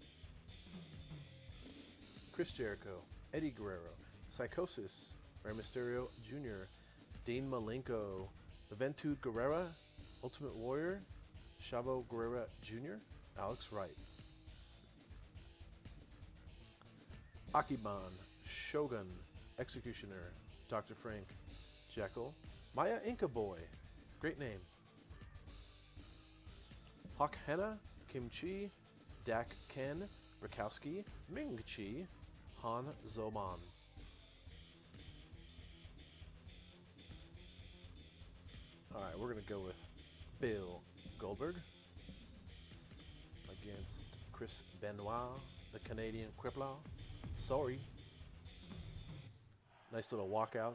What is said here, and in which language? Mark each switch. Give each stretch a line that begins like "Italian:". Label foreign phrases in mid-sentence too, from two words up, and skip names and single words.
English: Chris Jericho, Eddie Guerrero, Psychosis, Rey Mysterio Jr., Dean Malenko, Juventud Guerrera, Ultimate Warrior, Chavo Guerrera Jr., Alex Wright. Akiban, Shogun, Executioner, Dr. Frank, Jekyll, Maya Inca Boy, great name. Hawk Hanna, Kim Chi, Dak Ken, Brakowski, Ming Chi, Han Zoman. Alright, we're going to go with Bill Goldberg against Chris Benoit, the Canadian Crippler. Sorry. Nice little walkouts.